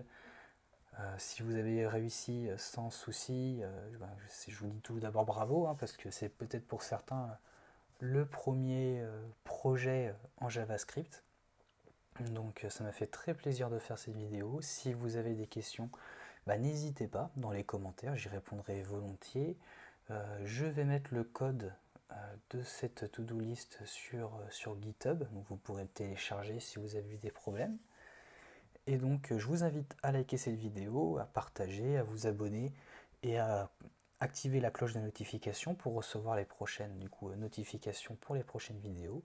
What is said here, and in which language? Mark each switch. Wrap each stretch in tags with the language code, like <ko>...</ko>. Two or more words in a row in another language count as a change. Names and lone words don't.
<fr>Si vous avez réussi sans souci, je vous dis tout d'abord bravo, hein, parce que c'est peut-être pour certains le premier projet en JavaScript. Donc ça m'a fait très plaisir de faire cette vidéo. Si vous avez des questions, n'hésitez pas dans les commentaires, j'y répondrai volontiers. Je vais mettre le code de cette to-do list sur GitHub, donc vous pourrez le télécharger si vous avez eu des problèmes. Et donc je vous invite à liker cette vidéo, à partager, à vous abonner et à activer la cloche de notification pour recevoir les prochaines notifications pour les prochaines vidéos.</fr>